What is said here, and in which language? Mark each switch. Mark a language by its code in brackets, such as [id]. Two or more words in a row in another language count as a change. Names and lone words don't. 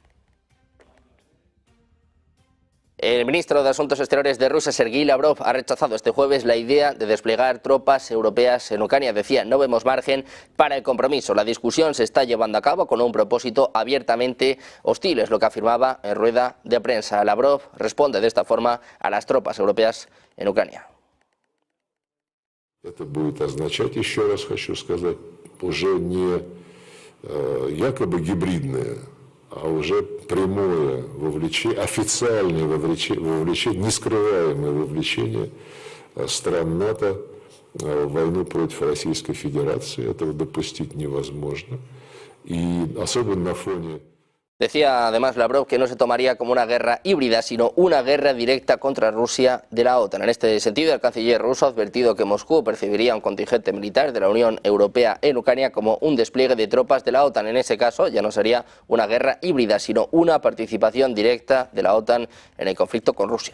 [es] El ministro de Asuntos Exteriores de Rusia, Sergei Lavrov, ha rechazado este jueves la idea de desplegar tropas europeas en Ucrania. Decía, no vemos margen para el compromiso. La discusión se está llevando a cabo con un propósito abiertamente hostil, es lo que afirmaba en rueda de prensa. Lavrov responde de esta forma a las tropas europeas en Ucrania. [ru] Это будет означать, еще раз хочу сказать, уже не якобы гибридное, а уже прямое вовлечение, официальное вовлечение, нескрываемое вовлечение стран НАТО в войну против Российской Федерации. Этого допустить невозможно. И особенно на фоне... [es] Decía además Lavrov que no se tomaría como una guerra híbrida, sino una guerra directa contra Rusia de la OTAN. En este sentido, el canciller ruso ha advertido que Moscú percibiría un contingente militar de la Unión Europea en Ucrania como un despliegue de tropas de la OTAN. En ese caso, ya no sería una guerra híbrida, sino una participación directa de la OTAN en el conflicto con Rusia.